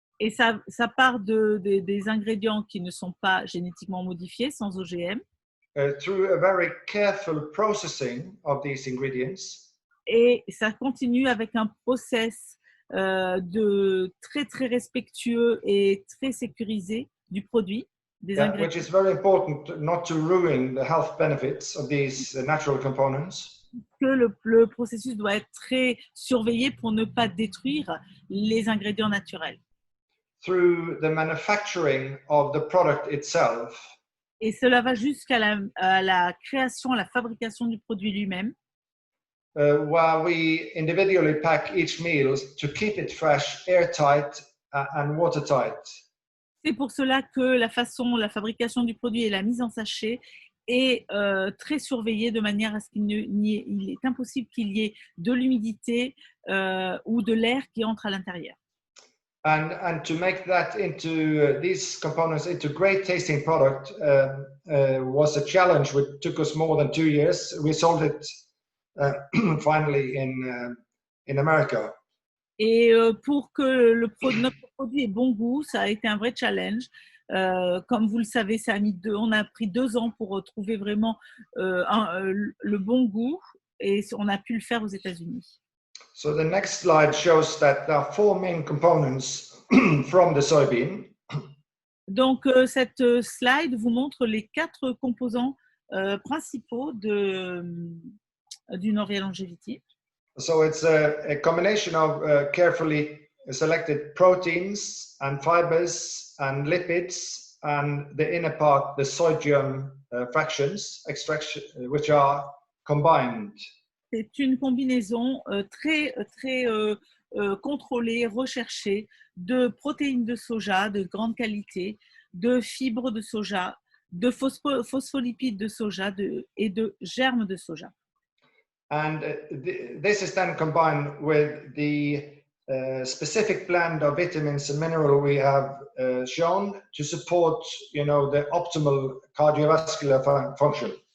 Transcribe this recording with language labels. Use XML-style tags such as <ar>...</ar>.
<fr>Et ça part des ingrédients qui ne sont pas génétiquement modifiés, sans OGM.</fr> <en>Through a very careful processing of these ingredients.</en> <fr>Et ça continue avec un process très, très respectueux et très sécurisé du produit, des ingrédients.</fr> <en>Which is very important not to ruin the health benefits of these natural components.</en> <fr>Que le processus doit être très surveillé pour ne pas détruire les ingrédients naturels.</fr> <en>Through the manufacturing of the product itself.</en> <fr>Et cela va jusqu'à la création, la fabrication du produit lui-même.</fr> <en>Where we individually pack each meal to keep it fresh, airtight and watertight.</en> <fr>C'est pour cela que la fabrication du produit et la mise en sachet est très surveillée de manière à ce il est impossible qu'il y ait de l'humidité ou de l'air qui entre à l'intérieur.</fr> <en>And to make that into these components into great tasting product was a challenge which took us more than 2 years. We sold it finally in America.</en> <fr>Et pour que notre produit ait bon goût, ça a été un vrai challenge. Comme vous le savez, on a pris 2 ans pour trouver vraiment le bon goût et on a pu le faire aux États-Unis.</fr> <en>So the next slide shows that there are 4 main components from the soybean.</en> <fr>Donc cette slide vous montre les 4 composants principaux du Norvia Longevity.</fr> <en>So it's a combination of carefully selected proteins and fibers and lipids and the inner part, the sodium fractions, which are combined.</en> <fr>C'est une combinaison très, très contrôlée, recherchée de protéines de soja de grande qualité, de fibres de soja, de phospholipides de soja et de germes de soja.</fr> <en>And this is then combined with the specific blend of vitamins and mineral we have shown to support, the optimal cardiovascular function.</en>